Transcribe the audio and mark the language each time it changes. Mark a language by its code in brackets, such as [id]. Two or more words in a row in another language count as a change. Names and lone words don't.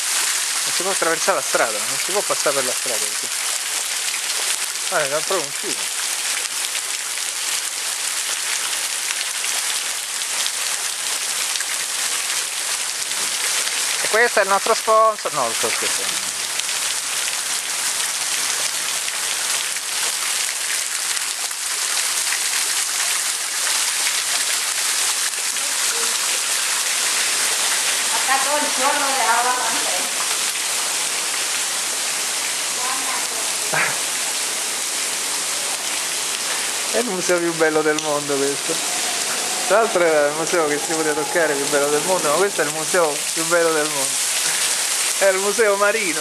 [it] Non si può attraversare la strada, non si può passare per la strada perché. Guarda, è proprio un fiume. E questo è il nostro sponsor. No, sto scherzando. [es] Acá todo el chorro de agua con [it] È il museo più bello del mondo questo. Tra l'altro era il museo che si poteva toccare più bello del mondo, ma questo è il museo più bello del mondo. È il museo marino.